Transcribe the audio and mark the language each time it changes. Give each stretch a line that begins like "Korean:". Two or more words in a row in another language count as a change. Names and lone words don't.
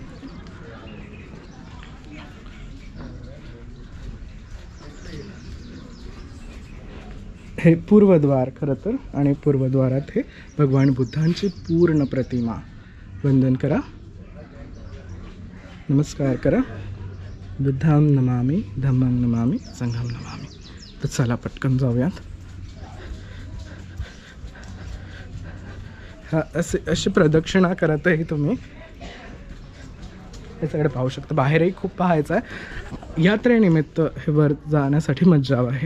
Marathi: हे पूर्वद्वार खरं तर, आणि पूर्वद्वारात हे भगवान बुद्धांची पूर्ण प्रतिमा. वंदन करा, नमस्कार करा.
Pali: बुद्धां नमामि, धम्मं नमामि, संघं नमामि.
Marathi: तर चला पटकन जाऊयात. हा अशी प्रदक्षिणा करत आहे तुम्ही हे सगळं पाहू शकता. बाहेरही खूप पाहायचं आहे. यात्रेनिमित्त हे वर जाण्यासाठी मज्जा आहे.